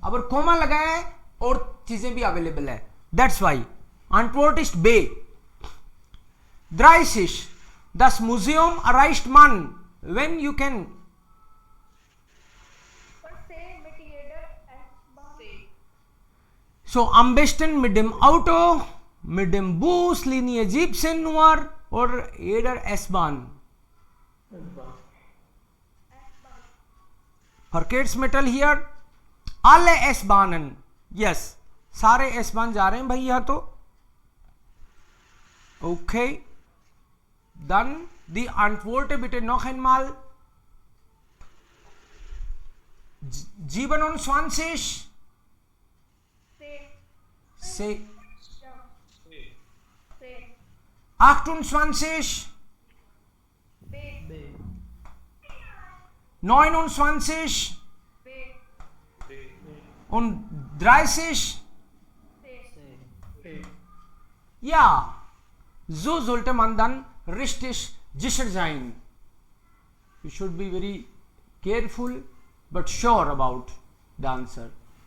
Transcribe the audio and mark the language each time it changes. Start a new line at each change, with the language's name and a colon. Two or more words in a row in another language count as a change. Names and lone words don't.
Hindi: अगर कोमा लगाया है और चीजें भी अवेलेबल है,
English: that's why
German: antwort ist B. 30 das Museum erreicht man
English: when you can
German: so am besten mit dem Auto, mit dem Bus, Linie 17 nur oder jeder S-Bahn. Verkehrsmittel hier alle S-Bahnen,
Hindi: yes, सारे S-Bahn जा रहे हैं भाई यहाँ तो।
German: Okay, dann die Antwort bitte noch einmal.
Hindi: 27 से 28 29 und 30.
German: Ja, so sollte man dann richtig sicher sein.
English: You should be very careful but sure about the answer.